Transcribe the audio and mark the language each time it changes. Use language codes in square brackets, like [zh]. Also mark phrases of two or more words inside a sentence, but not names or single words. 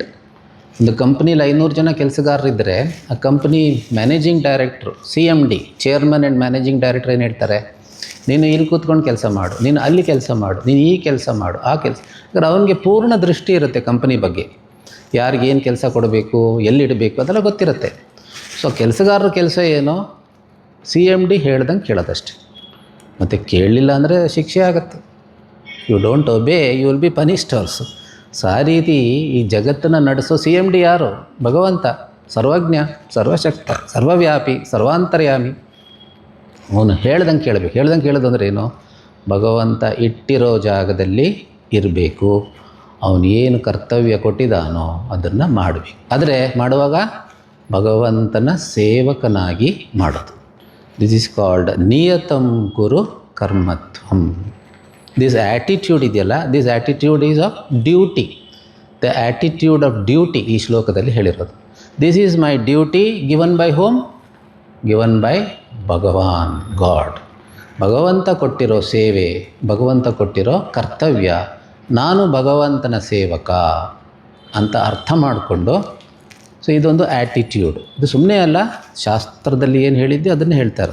[kn] ಒಂದು ಕಂಪ್ನಿಲಿ 500 ಜನ ಕೆಲಸಗಾರರಿದ್ದರೆ ಆ ಕಂಪ್ನಿ [en] managing director, [kn] CMD, [en] chairman and managing director [kn] ಏನು ಹೇಳ್ತಾರೆ, ನೀನು ಇಲ್ಲಿ ಕೂತ್ಕೊಂಡು ಕೆಲಸ ಮಾಡು, ನೀನು ಅಲ್ಲಿ ಕೆಲಸ ಮಾಡು, ನೀನು ಈ ಕೆಲಸ ಮಾಡು, ಆ ಕೆಲಸ. ಯಾಕಂದ್ರೆ ಅವನಿಗೆ ಪೂರ್ಣ ದೃಷ್ಟಿ ಇರುತ್ತೆ ಕಂಪ್ನಿ ಬಗ್ಗೆ, ಯಾರಿಗೇನು ಕೆಲಸ ಕೊಡಬೇಕು, ಎಲ್ಲಿಡಬೇಕು ಅದೆಲ್ಲ ಗೊತ್ತಿರುತ್ತೆ. ಸೊ ಕೆಲಸಗಾರರ ಕೆಲಸ ಏನೋ CMD ಹೇಳ್ದಂಗೆ ಕೇಳೋದಷ್ಟೆ. ಮತ್ತು ಕೇಳಲಿಲ್ಲ ಅಂದರೆ ಶಿಕ್ಷೆ ಆಗುತ್ತೆ. [en] You don't obey, you will be punished also. [kn] ಸೊ ಆ ರೀತಿ ಈ ಜಗತ್ತನ್ನು ನಡೆಸೋ CMD ಯಾರು? ಭಗವಂತ, ಸರ್ವಜ್ಞ, ಸರ್ವಶಕ್ತ, ಸರ್ವವ್ಯಾಪಿ, ಸರ್ವಾಂತರ್ಯಾಮಿ. ಅವನು ಹೇಳ್ದಂಗೆ ಕೇಳಬೇಕು. ಹೇಳ್ದಂಗೆ ಕೇಳೋದು ಅಂದರೆ ಏನು? ಭಗವಂತ ಇಟ್ಟಿರೋ ಜಾಗದಲ್ಲಿ ಇರಬೇಕು, ಅವನು ಏನು ಕರ್ತವ್ಯ ಕೊಟ್ಟಿದ್ದಾನೋ ಅದನ್ನು ಮಾಡಬೇಕು. ಆದರೆ ಮಾಡುವಾಗ ಭಗವಂತನ ಸೇವಕನಾಗಿ ಮಾಡೋದು. [en] this is called [sa] ನಿಯತಂ ಕುರು ಕರ್ಮತ್ವಂ. [en] this attitude ಇದೆಯಲ್ಲ, this attitude is of duty. the attitude of duty [kn] ಈ ಶ್ಲೋಕದಲ್ಲಿ ಹೇಳಿರೋದು. [en] This is my duty given by whom? Given by Bhagavan, God. [kn] ಭಗವಂತ ಕೊಟ್ಟಿರೋ ಸೇವೆ, ಭಗವಂತ ಕೊಟ್ಟಿರೋ ಕರ್ತವ್ಯ, ನಾನು ಭಗವಂತನ ಸೇವಕ ಅಂತ ಅರ್ಥ ಮಾಡಿಕೊಂಡು, ಸೊ ಇದೊಂದು ಆ್ಯಟಿಟ್ಯೂಡ್. ಇದು ಸುಮ್ಮನೆ ಅಲ್ಲ, ಶಾಸ್ತ್ರದಲ್ಲಿ ಏನು ಹೇಳಿದ್ದೆ ಅದನ್ನೇ ಹೇಳ್ತಾರೆ.